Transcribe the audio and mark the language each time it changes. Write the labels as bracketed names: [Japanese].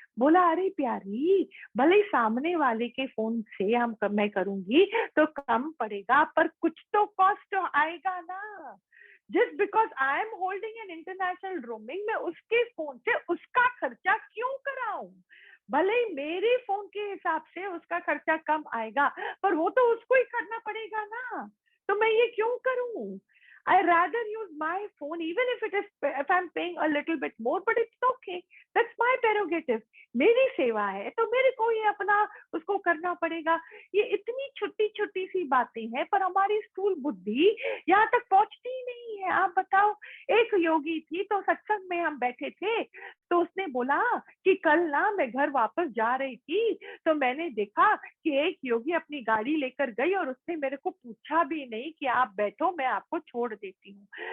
[Hindi] बोला अरे प्यारी, भले ही सामने वाले के फोन से मैं करूंगी तो कम पड़ेगा, पर कुछ तो कॉस्ट आएगा ना। [English] just because I am holding an international roaming, [Hindi] मैं उसके फोन से उसका खर्चा क्यों कराऊं? भले ही मेरे फोन के हिसाब से उसका खर्चा कम आएगा, पर वो तो उसको ही करना पड़ेगा ना, तो मैं ये क्यों करूं? [English] I rather use my phone even if I'm paying a little bit more, but it's okay. That's my prerogative. [Hindi] मेरी सेवा है तो मेरे को ये अपना उसको करना पड़ेगा। ये इतनी छोटी छोटी सी बातें हैं, पर हमारी स्थूल बुद्धि यहाँ तक पहुंचती ही नहीं है। आप बताओ, एक योगी थी तो सत्संग में हम बैठे थे, तो उसने बोला कि कल ना मैं घर वापस जा रही थी, तो मैंने देखा कि एक योगी अपनी गाड़ी लेकर गई और उसने मेरे को पूछा भी नहीं कि आप बैठो मैं आपको छोड़ देती हूँ।